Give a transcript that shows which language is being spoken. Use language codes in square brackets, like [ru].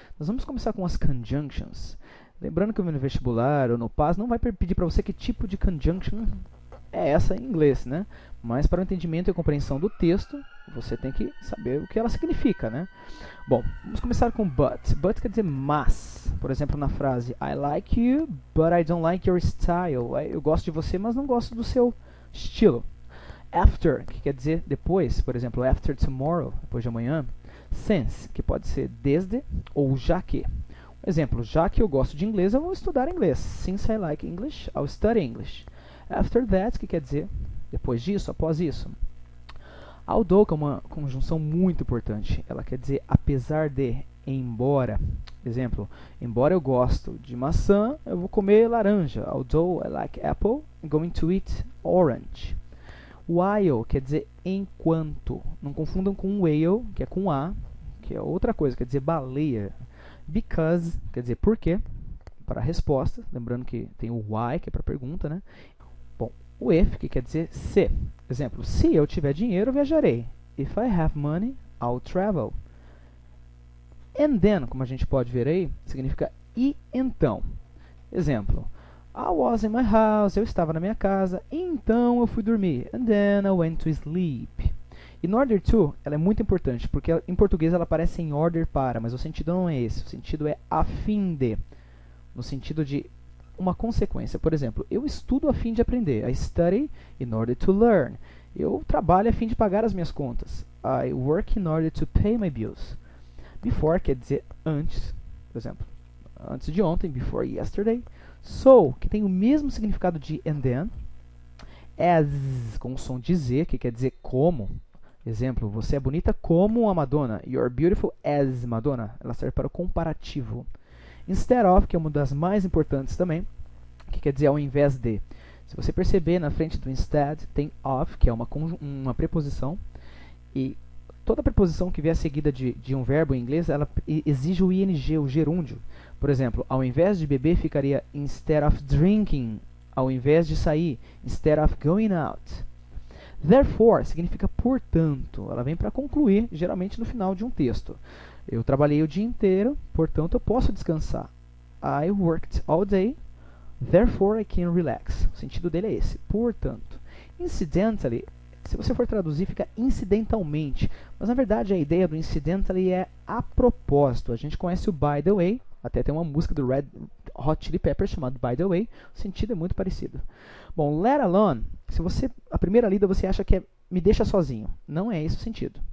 [pt] Nós vamos começar com as conjunctions. Lembrando que no vestibular ou no PAS não vai pedir para você que tipo de conjunction é essa em inglês, né? Mas para o entendimento e compreensão do texto, você tem que saber o que ela significa, né? Bom, vamos começar com but. But quer dizer mas. Por exemplo, na frase [en] I like you, but I don't like your style. [pt] Eu gosto de você, mas não gosto do seu estilo. After, que quer dizer depois. Por exemplo, [en] after tomorrow, [pt] depois de amanhã. Since, que pode ser desde ou já que. Exemplo, já que eu gosto de inglês, eu vou estudar inglês. [en] Since I like English, I'll study English. [pt] After that, que quer dizer depois disso, após isso. Although, que é uma conjunção muito importante. Ela quer dizer apesar de, embora. Exemplo, embora eu gosto de maçã, eu vou comer laranja. [en] Although I like apple, I'm going to eat orange. [pt] While quer dizer enquanto. Não confundam com whale, que é com A, que é outra coisa, quer dizer baleia. Because quer dizer porque, para a resposta. Lembrando que tem o why, que é para pergunta, né? Bom, o if, que quer dizer se. Exemplo, se eu tiver dinheiro, eu viajarei. [en] If I have money, I'll travel. [pt] And then, como a gente pode ver aí, significa e então. Exemplo, [en] I was in my house, [pt] eu estava na minha casa, então eu fui dormir. [en] And then I went to sleep. [pt] In order to, ela é muito importante, porque em português ela aparece em order para, mas o sentido não é esse. O sentido é a fim de. No sentido de uma consequência. Por exemplo, eu estudo a fim de aprender. [en] I study in order to learn. [pt] Eu trabalho a fim de pagar as minhas contas. [en] I work in order to pay my bills. [pt] Before quer dizer antes. Por exemplo, antes de ontem, [en] before yesterday. [pt] So, que tem o mesmo significado de and then. As, com o som de Z, que quer dizer como. Exemplo, você é bonita como a Madonna. [en] You're beautiful as Madonna. [pt] Ela serve para o comparativo. Instead of, que é uma das mais importantes também, que quer dizer ao invés de. Se você perceber, na frente do instead tem of, que é uma preposição. E toda preposição que vier seguida de um verbo em inglês, ela exige o ing, o gerúndio. Por exemplo, ao invés de beber, ficaria [en] instead of drinking. [pt] Ao invés de sair, [en] instead of going out. [pt] Therefore, significa portanto. Ela vem para concluir, geralmente no final de um texto. Eu trabalhei o dia inteiro, portanto eu posso descansar. [en] I worked all day, therefore I can relax. [pt] O sentido dele é esse, portanto. Incidentally, se você for traduzir, fica incidentalmente. Mas na verdade a ideia do incidentally é a propósito. A gente conhece o by the way, até tem uma música do Red Hot Chili Peppers chamada By the Way. O sentido é muito parecido. Bom, let alone, se você, a primeira lida você acha que é me deixa sozinho. Não é esse o sentido.